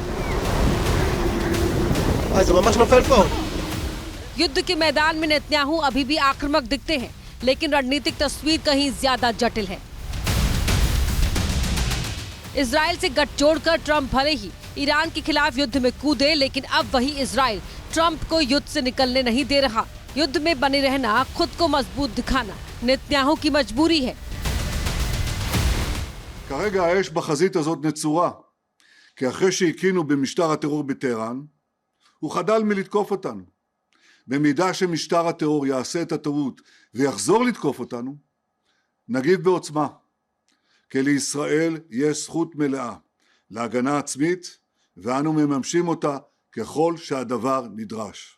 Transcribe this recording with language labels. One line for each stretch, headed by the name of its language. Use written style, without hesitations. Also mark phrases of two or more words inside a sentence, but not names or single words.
Hindi: युद्ध के मैदान में नेतन्याहू अभी भी आक्रामक दिखते हैं, लेकिन रणनीतिक तस्वीर कहीं ज्यादा जटिल है। इजराइल से गठजोड़ कर ट्रंप भले ही ईरान के खिलाफ युद्ध में कूदे, लेकिन अब वही इजराइल ट्रंप को युद्ध से निकलने नहीं दे रहा। युद्ध में बने रहना, खुद को मजबूत दिखाना नेतन्याहू की मजबूरी है।
Hebrew: כרגע האש בחזית הזאת נצורה, כי אחרי שהקינו במשטר הטרור בטהרן, הוא חדל מלתקוף אותנו. במידה שמשטר הטרור יעשה את הטעות ויחזור לתקוף אותנו, נגיב בעוצמה, כי לישראל יש זכות מלאה להגנה עצמית, ואנו מממשים אותה ככל שהדבר נדרש.